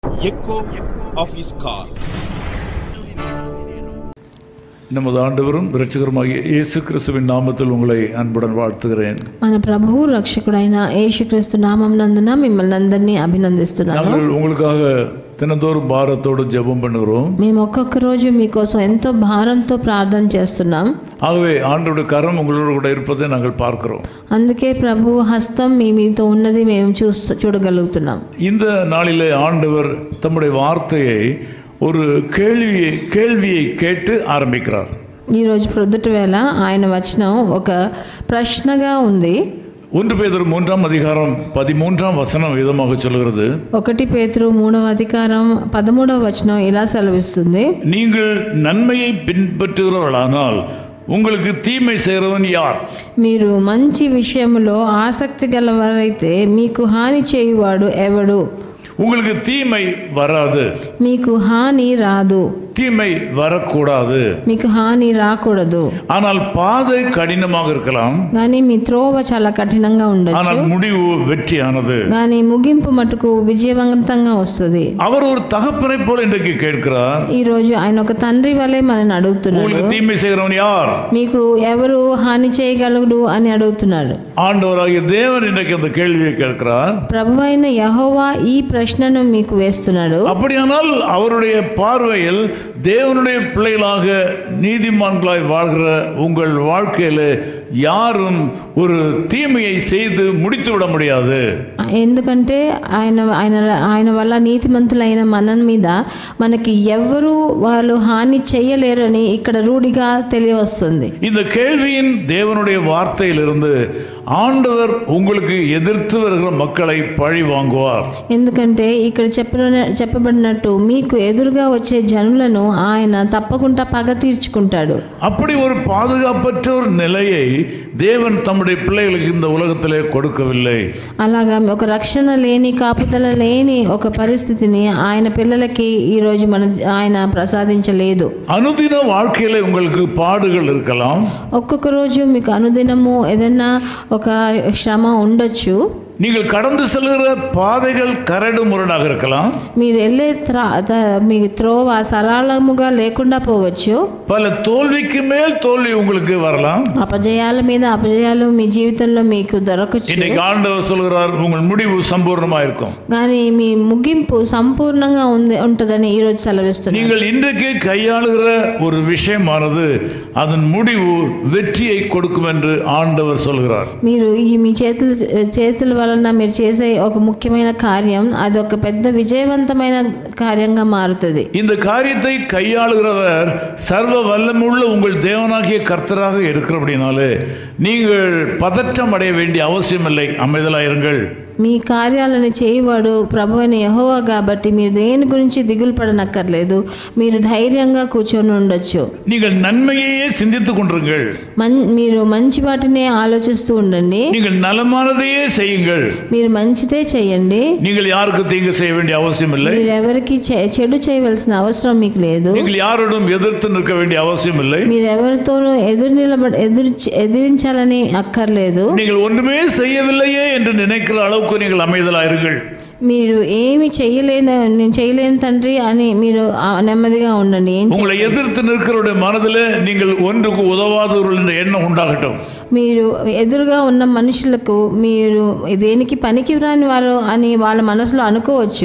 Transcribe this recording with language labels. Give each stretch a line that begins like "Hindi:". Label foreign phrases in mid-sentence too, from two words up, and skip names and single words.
English: echo of his call.
Tamil: நமது ஆண்டவரும் இரட்சகருமாகிய இயேசு கிறிஸ்துவின் நாமத்தில் உங்களை அன்புடன் வாழ்த்துகிறேன்.
Telugu: మన ప్రభువు రక్షకుడైన యేసుక్రీస్తు నామమునందున మిమ్మల్ని అందరినీ అభినందిస్తున్నాను.
Tamil: நாங்கள் உங்களுக்காக தினந்தோறும் பாரத்தோடு ஜெபம் பண்ணுகிறோம்.
Telugu: మేము ఒక్కొక్క రోజు మీకోసం ఎంతో భారంతో ప్రార్థన చేస్తున్నాం.
Tamil: ஆகவே ஆண்டவருடைய கரம் உங்களோடு கூட இருப்பதை நாங்கள் பார்க்கிறோம்.
Telugu: అందుకే ప్రభువు హస్తం మీతో ఉన్నది మేము చూడగలుగుతున్నాం.
Tamil: இந்த நாளிலே ஆண்டவர் தம்முடைய வார்த்தையை ஒரு கேள்வியை கேட்டு ஆரம்பிக்கிறார்.
Telugu: ఈరోజు ప్రొద్దుట వేళ ఆయన వచనం ఒక ప్రశ్నగా ఉంది.
Tamil: 1 பேதுரு 3ஆம் அதிகாரம் 13ஆம் வசனம் விதமாக சொல்கிறது.
Telugu: 1 పేతురు 3వ అధికారం 13వ వచనం ఇలా సెలవిస్తుంది.
Tamil: நீங்கள் நன்மையை பின்பற்றுகிறவர்களானால் உங்களுக்கு தீமை செய்கிறவன் யார்?
Telugu: మీరు మంచి విషయంలో ఆసక్తి గలవారైతే మీకు హాని చేయువాడు ఎవడు?
Tamil: உங்களுக்கு தீமை வராது,
Telugu: మీకు హాని రాదు,
Tamil: தீமை வரக்கூடாது.
Telugu: మీకు హాని రాకూడదు.
Tamil: ஆனால் பாதை கடினமாக இருக்கலாம்,
Telugu: కానీ మీ త్రోవ చాలా కఠినంగా ఉండొచ్చు,
Tamil: ஆனால் முடிவு வெற்றியானது.
Telugu: కానీ ముగింపు మటుకు విజయవంతంగా వస్తుంది.
Tamil: அவர் ஒரு தகப்பனை போல இன்றைக்கு கேட்கிறார்.
Telugu: ఈ రోజు ఆయన ఒక తండ్రి వలె మనల్ని అడుగుతున్నాడు.
Tamil: உங்களுக்கு தீமை செய்கிறவன் யார்?
Telugu: మీకు ఎవరు హాని చేయగలడు అని అడుగుతున్నాడు.
Tamil: ஆண்டவராகிய தேவன் இன்றைக்கு அந்த கேள்வியை கேட்கிறார்.
Telugu: ప్రభువైన యెహోవా ఈ ప్రశ్నను మీకు వేస్తున్నాడు.
Tamil: அப்படியானால் அவருடைய பார்வையில் தேவனுடைய பிள்ளைகளாக நீதிமான்களாய் வாழ்கிற உங்கள் வாழ்க்கையில யாரும் ஒரு தீமையை செய்து முடித்து விட முடியாது.
Telugu: ఎందుకంటే ఆయన వల్ల నీతిమంతులైన మన మీద మనకి ఎవరు వాళ్ళు హాని చేయలేరని ఇక్కడ రూఢిగా తెలియవస్తుంది.
Tamil: இந்த கேள்வியின் தேவனுடைய வார்த்தையிலிருந்து ஆண்டவர் உங்களுக்கு எதிர்த்து வருகிற மக்களை பழி வாங்குவார்.
Telugu: ఎందుకంటే ఇక్కడ చెప్పబడినట్టు మీకు ఎదురుగా వచ్చే జనులను ఆయన తప్పకుండా పగ తీర్చుకుంటాడు.
Tamil: அப்படி ஒரு பாதுகாப்பற்ற ஒரு நிலையை தேவன் தம்முடைய பிள்ளைகளுக்கு இந்த உலகத்திலே கொடுக்கவில்லை.
Telugu: అలాగా ఒక రక్షణ లేని కాపుదల లేని ఒక పరిస్థితిని ఆయన పిల్లలకి ఈ రోజు ఆయన ప్రసాదించలేదు.
Tamil: అనుదిన வாழ்க்கையிலே உங்களுக்கு பாடுகள் இருக்கலாம்.
Telugu: ఒక్కొక్క రోజు మీకు అనుదినము ఏదైనా ఒక శ్రమ ఉండొచ్చు.
Tamil: நீங்கள் கடந்து செல்கிற பாதைகள் கரடு முரடாக இருக்கலாம்.
Telugu: మీరు వెళ్ళే మీ త్రోవ సరళముగా లేకుండా పోవచ్చు.
Tamil: பல தோல்விக்கு மேல் தோல்வி உங்களுக்கு வரலாம்.
Telugu: అపజయాల మీద అపజయాలు మీ జీవితంలో మీకు దొరకచ్చు.
Tamil: இன்னைக்கு ஆண்டவர் சொல்கிறார், உங்கள் முடிவு சம்பூர்ணமா இருக்கும்.
Telugu: కానీ మీ ముగింపు సంపూర్ణంగా ఉంటుందని ఈ రోజు సెలవిస్తున్నారు.
Tamil: நீங்கள் இன்றைக்கு கையாளுகிற ஒரு விஷயமானது அதன் முடிவு வெற்றியை கொடுக்கும் என்று ஆண்டவர் சொல்கிறார்.
Telugu: మీరు మీ చేతుల వలన మీరు చేసే ఒక ముఖ్యమైన కార్యం అది ఒక పెద్ద విజయవంతమైన కార్యంగా మారుతుంది.
Tamil: இந்த காரியத்தை கையாளுகிறவர் சர்வ வல்லமுள்ள உங்கள் தேவனாகிய கர்த்தராக இருக்கிறபடினாலே நீங்கள் பதற்றம் அடைய வேண்டிய அவசியமில்லை. அமைதலாயிருங்கள்.
Telugu: మీ కార్యాలను చేయవాడు ప్రభువైన యెహోవా కాబట్టి మీరు దేని గురించి దిగులు పడనక్కర్లేదు. మీరు ధైర్యంగా కూర్చొని ఉండొచ్చు.
Tamil: நீங்கள் நன்மையே சிந்தித்துக் கொண்டிருங்கள்.
Telugu: మీరు మంచి వాటినే ఆలోచిస్తూ ఉండండి.
Tamil: நீங்கள் நலமானதையே செய்யுங்கள்.
Telugu: మీరు మంచిదే చేయండి.
Tamil: நீங்கள் யாருக்கு தீங்கு செய்ய வேண்டிய அவசியம் இல்லை.
Telugu: మీరు ఎవరికి చెడు చేయవలసిన అవసరం మీకు లేదు.
Tamil: நீங்கள் யாரோடும் எதிர்த்து நிற்க வேண்டிய அவசியம் இல்லை.
Telugu: మీరు ఎవరితోనూ ఎదిరించాలని అక్కర్లేదు.
Tamil: நீங்கள் ஒன்றுமே செய்யவில்லையே என்று நினைக்கிற அளவுக்கு நீங்கள் அமைதலாயிருங்கள்.
Telugu: మీరు ఏమి నేను చేయలేని తండ్రి అని మీరు నెమ్మదిగా ఉండండి.
Tamil: உங்களை எதிர்த்து நிற்கிறவருடைய மனதில் நீங்கள் ஒன்றுக்கு உதவாதவர்கள் என்ற எண்ணம் உண்டாகட்டும்.
Telugu: మీరు ఎదురుగా ఉన్న మనుషులకు మీరు దేనికి పనికి రాని వారు అని వాళ్ళ మనసులో అనుకోవచ్చు.